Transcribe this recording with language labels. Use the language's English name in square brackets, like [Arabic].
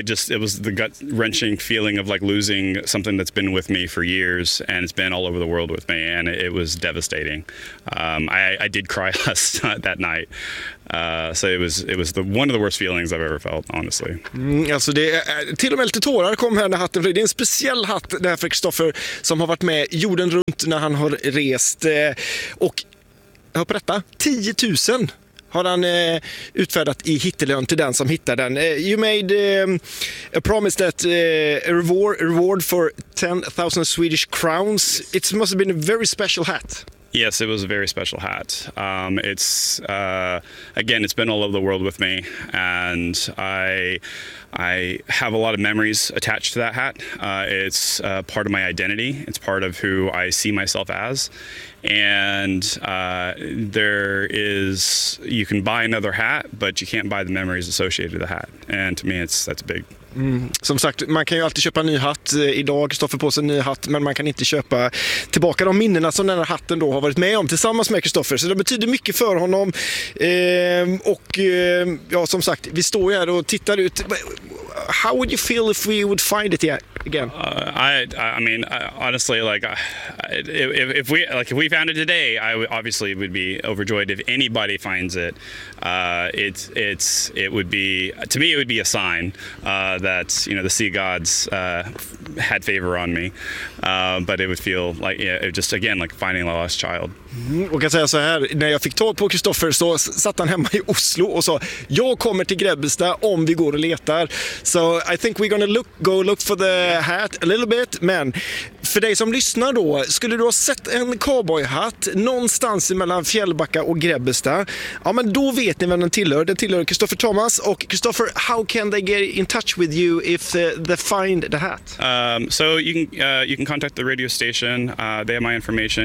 [English] It was the gut wrenching feeling of like losing something that's been with me for years, and it's been all over the world with me, and it was devastating. I did cry last that night. So it was the one of the worst feelings I've ever felt, honestly. [Swedish] Alltså det är, till och med lite tårar kom här när hatten flög. Det är en speciell hatt det här för Christopher som har varit med jorden runt när han har rest och hör på detta, 10 000 har han utfärdat i hittelön till den som hittar den. [English] You made a promise that a reward for 10,000 Swedish crowns. It must have been a very special hat. Yes, it was a very special hat. It's again, it's been all over the world with me, and I have a lot of memories attached to that hat. It's part of my identity. It's part of who I see myself as, And there is, you can buy another hat, but you can't buy the memories associated with the hat. And to me, that's a big... Mm. [Swedish] Som sagt, man kan ju alltid köpa en ny hatt. Idag står för på sig en ny hatt, men man kan inte köpa tillbaka de minnena som den här hatten då har varit med om tillsammans med Kristoffer. Så det betyder mycket för honom. Och ja, som sagt, vi står här och tittar ut. [English] How would you feel if we would find it again? I mean, honestly, if we found it today, I obviously would be overjoyed if anybody finds it. It would be a sign that, you know, the sea gods had favor on me. But it would feel like, yeah, it just again like finding a lost child. [Swedish] Och kan säga så här, när jag fick tag på Kristoffer så satt han hemma i Oslo och sa, jag kommer till Grebbestad om vi går och letar. [English] So I think we're gonna look for the hat a little bit. [Swedish] Men för dig som lyssnar då, skulle du ha sett en cowboyhatt någonstans mellan Fjällbacka och Grebbestad? Ja, men då vet ni vem den tillhör. Den tillhör Kristoffer Thomas. Och Kristoffer, [English] how can they get in touch with you if they find the hat? So you can contact the radio station. They have my information.